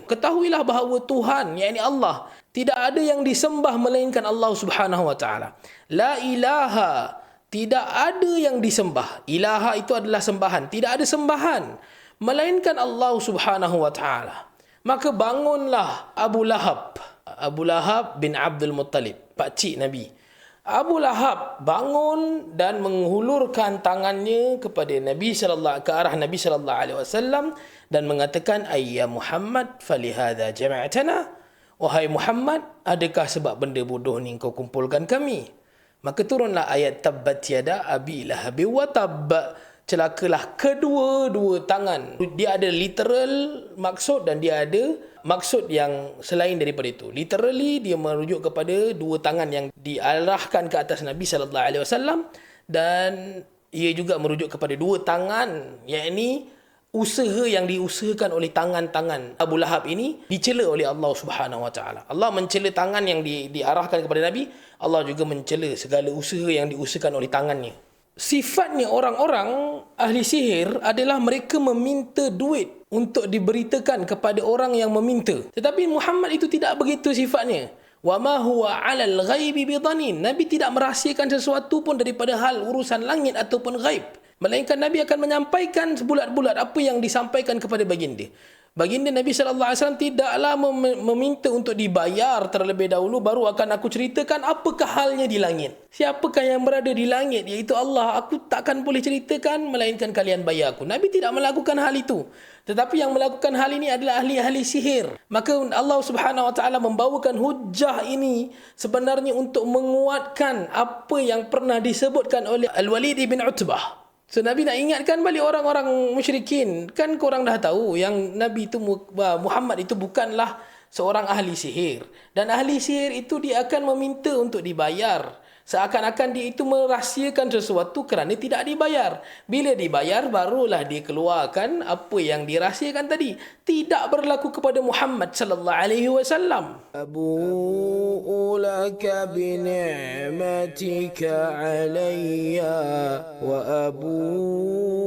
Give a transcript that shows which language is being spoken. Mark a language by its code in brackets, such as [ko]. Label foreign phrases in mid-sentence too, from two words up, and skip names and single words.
[ms] Ketahuilah bahawa Tuhan, yakni Allah, tidak ada yang disembah melainkan Allah [ar] سبحانه وتعالى. لا إله, [ms] tidak ada yang disembah. Ilaha itu adalah sembahan. Tidak ada sembahan melainkan Allah [ar] سبحانه وتعالى. [ms] Maka bangunlah Abu Lahab. Abu Lahab bin Abdul Muttalib, pakcik Nabi. Abu Lahab bangun dan menghulurkan tangannya kepada Nabi sallallahu ke arah Nabi [ar] صلى الله عليه وسلم [ms] dan mengatakan, [ar] "أيا محمد، ألهذا جمعتنا." [ms] Wahai Muhammad, adakah sebab benda bodoh ni kau kumpulkan kami? Maka turunlah ayat [ar] تبت يدا أبي لهب وتب. [ms] Celakalah kedua-dua tangan. Dia ada literal maksud dan dia ada maksud yang selain daripada itu. Literally dia merujuk kepada dua tangan yang diarahkan ke atas Nabi [ar] صلى الله عليه وسلم, [ms] dan ia juga merujuk kepada dua tangan, yakni usaha yang diusahakan oleh tangan-tangan Abu Lahab ini dicela oleh Allah [ar] سبحانه وتعالى. [ms] Allah mencela tangan yang diarahkan kepada Nabi, Allah juga mencela segala usaha yang diusahakan oleh tangannya. Sifatnya orang-orang ahli sihir adalah mereka meminta duit untuk diberitakan kepada orang yang meminta. Tetapi Muhammad itu tidak begitu sifatnya. [ar] وما هو على الغيب بضنين. [ms] Nabi tidak merahsiakan sesuatu pun daripada hal urusan langit ataupun ghaib. Melainkan Nabi akan menyampaikan sebulat-bulat apa yang disampaikan kepada baginda. Baginda Nabi SAW tidaklah meminta untuk dibayar terlebih dahulu baru akan aku ceritakan apakah halnya di langit. Siapakah yang berada di langit, iaitu Allah. Aku takkan boleh ceritakan melainkan kalian bayar aku. Nabi tidak melakukan hal itu. Tetapi yang melakukan hal ini adalah ahli-ahli sihir. Maka Allah [ar] سبحانه وتعالى [ms] membawakan hujah ini sebenarnya untuk menguatkan apa yang pernah disebutkan oleh Al-Walid bin Utbah. So Nabi nak ingatkan balik orang-orang musyrikin. Kan korang dah tahu yang Nabi itu, Muhammad itu bukanlah seorang ahli sihir. Dan ahli sihir itu dia akan meminta untuk dibayar. Seakan-akan dia itu merahsiakan sesuatu kerana tidak dibayar. Bila dibayar, barulah dia keluarkan apa yang dirahsiakan tadi. Tidak berlaku kepada Muhammad [ar] صلى الله عليه وسلم. أبوء لك بنعمتك علي وأبوء